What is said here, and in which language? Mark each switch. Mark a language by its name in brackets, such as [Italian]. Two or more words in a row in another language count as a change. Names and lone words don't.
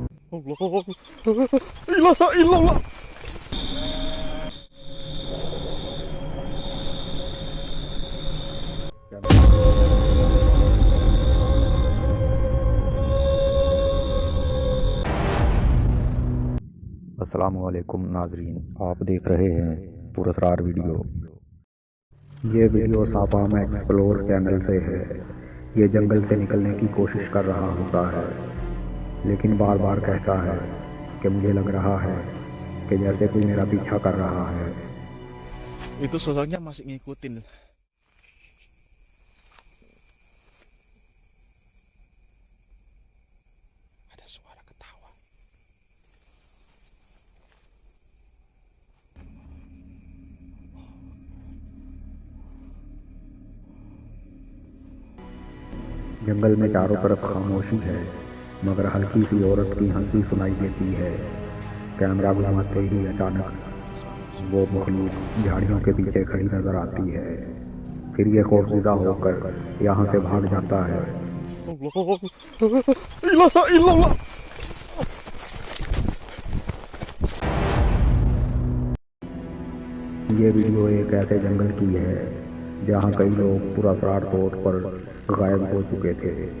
[Arabic] الله إله إلا الله. [Hindi] अस्सलामुअलैकुम नाजरीन, आप देख रहे हैं पुरस्कार वीडियो। ये वीडियो सापाम एक्सप्लोर चैनल से है। ये जंगल से निकलने की कोशिश कर रहा होता है, लेकिन बार बार कहता है कि मुझे लग रहा है कि जैसे कोई मेरा पीछा कर रहा है। [Indonesian] Itu sosoknya masih ngikutin. Ada suara ketawa. [Hindi] जंगल में चारों तरफ खामोशी है, मगर हल्की सी औरत की हंसी सुनाई देती है। कैमरा घुमाते ही अचानक वो मखलूक झाड़ियों के पीछे खड़ी नजर आती है। फिर ये खौफज़दा होकर यहाँ से भाग जाता है। [Arabic] الله إله إلا الله. [Hindi] ये वीडियो एक ऐसे जंगल की है जहाँ कई लोग पुरअसरार तौर पर गायब हो चुके थे।